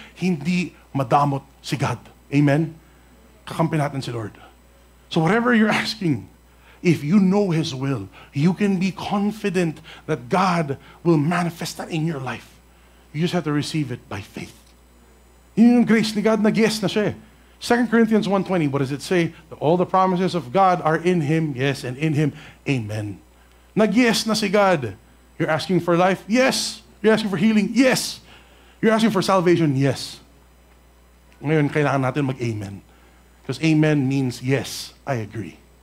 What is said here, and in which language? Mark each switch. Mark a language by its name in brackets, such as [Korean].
[Filipino] Hindi madamot si God. Amen? Kakampi natin si Lord. [English] So whatever you're asking, if you know His will, you can be confident that God will manifest that in your life. You just have to receive it by faith. [Filipino] Yun yung grace ni God, nag-yes na siya. [English] 2 Corinthians 1:20, what does it say? That all the promises of God are in Him, yes, and in Him, amen. [Filipino] Nag-yes na si God. [English] You're asking for life? Yes. You're asking for healing? Yes. You're asking for salvation? Yes. [Filipino] Ngayon, kailangan natin mag-amen. [English] Because amen means yes, I agree.